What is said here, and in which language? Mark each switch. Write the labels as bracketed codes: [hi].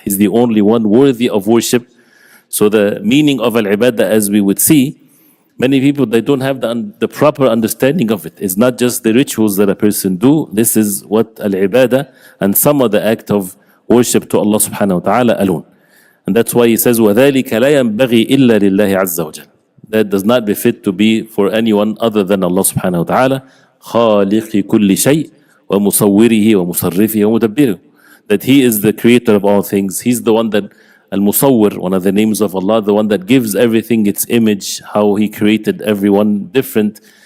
[en] He's the only one worthy of worship. So the meaning of al-ibadah, as we would see, many people, they don't have the proper understanding of it. It's not just the rituals that a person do. This is what al-ibadah, and some of the act of worship to Allah subhanahu wa ta'ala alone. And that's why he says, [ar] وَذَلِكَ لَا يَنْبَغِي إِلَّا لِلَّهِ عَزَّ وَجَلَّ. [en] That does not befit to be for anyone other than Allah subhanahu wa ta'ala. [ar] خَالِقِ كُلِّ شَيْءٍ وَمُصَوِّرِهِ وَمُصَرِّفِهِ وَمُدَبِّرِهِ. [en] That He is the creator of all things. He's the one that, Al-Musawwir, one of the names of Allah, the one that gives everything its image, how He created everyone different.